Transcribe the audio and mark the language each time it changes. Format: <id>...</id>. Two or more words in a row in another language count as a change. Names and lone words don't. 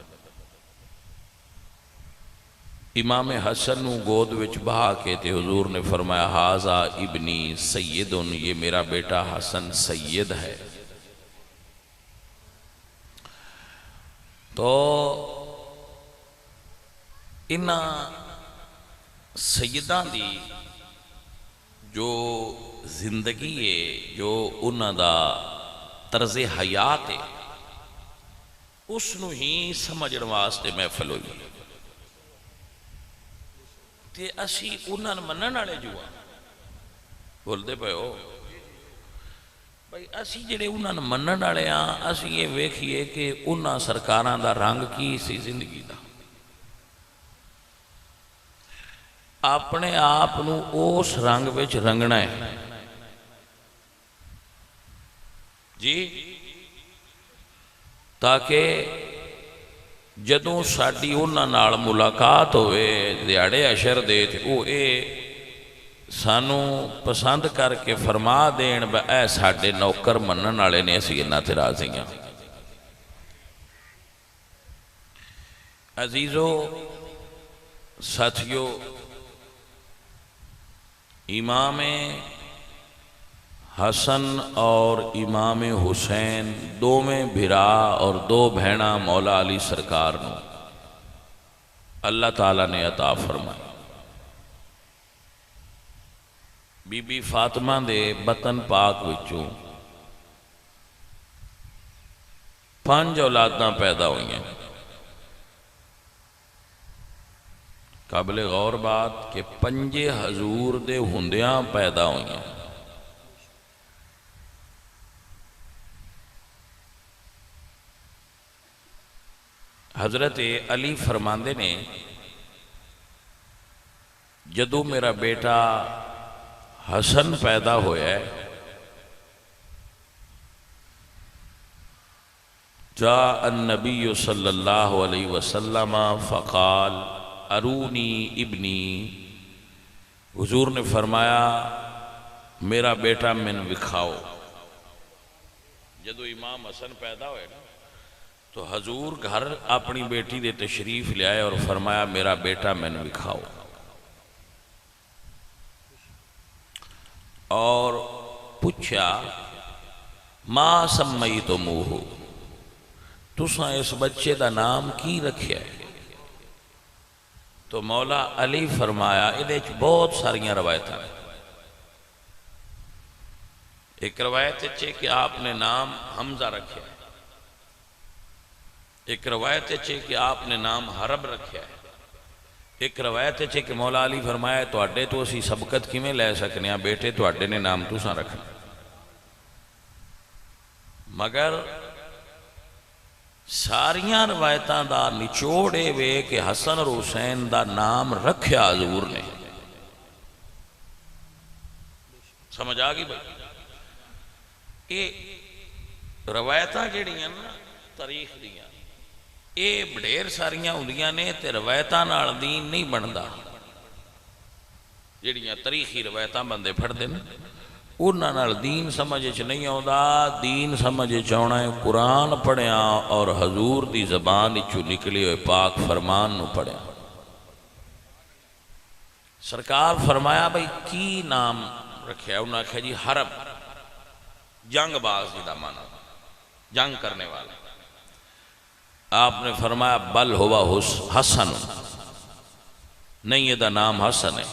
<pa>امام حسن گود وچ بہا کے تے حضور نے فرمایا</pa> <ar>ھذا ابنی سید،</ar> <ur>یہ میرا بیٹا حسن سید ہے۔</ur> <pa>تو انہاں سیداں دی جو زندگی ہے، جو انہاں دا طرز حیات ہے، اس نو ہی سمجھن واسطے محفل ہوئی تے اسی انہاں منن والے جو بولتے پے ہو بھائی، اسی جڑے انہاں منن والے ہاں، اسی یہ ویکھیے کہ انہاں سرکاراں دا رنگ کی سی زندگی دا، اپنے آپ نو اس رنگ وچ رنگنا ہے جی، تاکہ جدوں ساڈی انہاں نال ملاقات ہوئے دیاڑے عشر دے تے او اے سانو پسند کر کے فرما دین با اے ساڈے نوکر منن والے نے، اسی انہاں تے راضی ہاں۔ عزیزو ساتھیو، امام حسن اور امام حسین دو میں بھرا اور دو بہنا مولا علی سرکار نو اللہ تعالیٰ نے عطا فرمائی۔ بی بی فاطمہ دے بطن پاک وچوں 5 اولاداں پیدا ہوئی ہیں۔</pa> <ur>قابل غور بات کہ</ur> <pa>5 حضور دے ہندیاں پیدا ہوئی ہیں۔ حضرت علی فرماندے نے جدو میرا بیٹا حسن پیدا ہویا ہے،</pa> <ar>جاء النبی صلی اللہ علیہ وسلم فقال ارونی ابنی،</ar> <pa>حضور نے فرمایا میرا بیٹا من وکھاؤ۔ جدو امام حسن پیدا ہوئے نا تو حضور گھر اپنی بیٹی دے تشریف لے آئے اور فرمایا میرا بیٹا من وکھاؤ، اور پوچھا</pa> <ar>ما سمیتموہ،</ar> <pa>تساں اس بچے دا نام کی رکھیا ہے؟ تو مولا علی فرمایا ادھے بہت ساریاں روایتاں،</pa> <ur>ایک روایت ہے کہ آپ نے نام حمزہ رکھا ہے، ایک روایت ہے کہ آپ نے نام حرب رکھا ہے، ایک روایت ہے کہ</ur> <pa>مولا علی فرمایا تواڈے تو اسی سبقت کیویں لے سکنے ہیں بیٹے تواڈے نے نام تساں رکھنا، مگر ساریاں روایتاں دا نچوڑ اے وے کہ حسن اور حسین دا نام رکھیا حضور نے۔ سمجھ آ گئی بھائی؟ یہ روایتاں جڑیاں نا تاریخ دیاں یہ ڈھیر ساریاں ہوندیاں نے تے روایتاں نال دین نہیں بندا، جڑیاں تاریخی روایتاں بندے پڑھدے نے انہاں نال دین سمجھ وچ نہیں آوندا، دین سمجھ وچ آਉਣਾ ہے قرآن پڑھیا اور حضور دی زبان وچوں نکلے ہوئے پاک فرمان نو پڑھیا۔ سرکار فرمایا بھئی کی نام رکھیا؟ انہوں نے آکھیا جی حرب، جنگ باز دا معنی، جنگ کرنے والا۔</pa> <ur>آپ نے فرمایا</ur> <ar>بل ہوا حسن،</ar> <ur>نہیں یہ دا نام حسن ہے۔</ur>